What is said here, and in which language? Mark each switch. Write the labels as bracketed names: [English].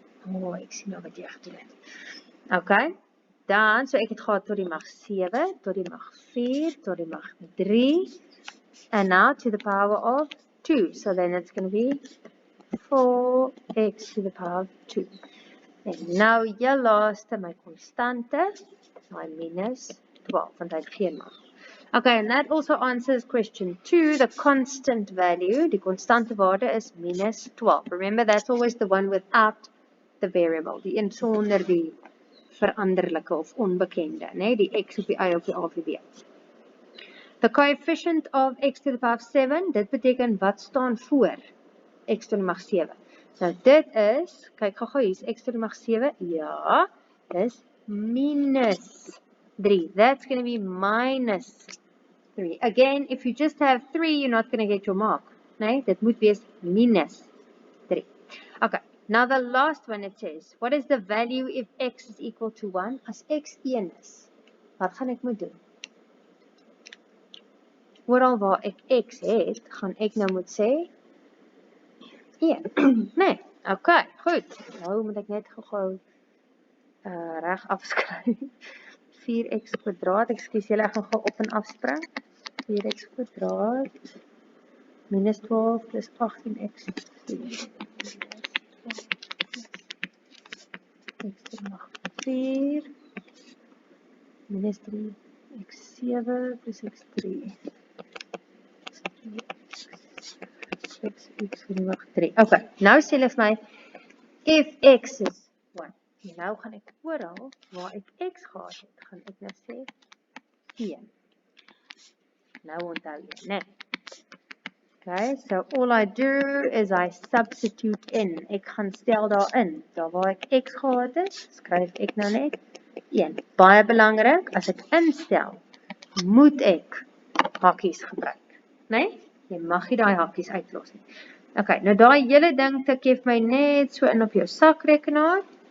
[Afrikaans] Oh, ek sien nou wat jy gedoen het. Okay, dan, so ek het gehad tot die mag 7, tot die mag 4, tot die mag 3. [English] And now to the power of 2. So then it's going to be 4x to the power of 2. [Afrikaans] And now jou laaste, my constante, my minus 12, want hy het geen mag. [English] Okay, and that also answers question 2. The constant value, [Afrikaans] die constante waarde is minus 12. [English] Remember, that's always the one without the variable, [Afrikaans] die een sonder die veranderlike of onbekende, né? Die x op die y op die a op die b. [English] The coefficient of x to the power of 7, [Afrikaans] dit beteken wat staan voor x tot die mag 7. Nou dit is, kyk gou-gou, hier is x tot die mag 7, ja, dis minus 3. [English] That's going to be minus 3. Again, if you just have 3, you're not going to get your mark. [Afrikaans] Nee, dit moet wees minus 3. [English] Okay, now the last one it says, what is the value if x is equal to 1? [Afrikaans] As x 1 is, wat gaan ek moet doen? Oral waar ek x het, gaan ek nou moet sê 1. Nee, okay, goed. Nou moet ek net gou reg afskryf. 4x kwadraat, ekskuus julle, ek gaan gou op en afspring. 4x kwadraat minus 12 plus 18x 4. X tot die mag 4 minus 3x 7 plus x 3. X tot die mag 3. Okay, nou sê hulle vir my, [English] if x is 1. [Afrikaans] Nou gaan ek oral waar ek x gehad het, gaan ek nou sê 1. Nou onthou jy, né? [English] Okay, so all I do is I substitute in. [Afrikaans] Ek gaan stel daarin. Daar waar ek x gehad het, skryf ek nou net 1. Baie belangrik, as ek instel, moet ek hakkies gebruik, né? Jy mag nie daai hakkies uitlos nie. Okay, nou daai hele ding tik jy vir my net so in op jou sakrekenaar.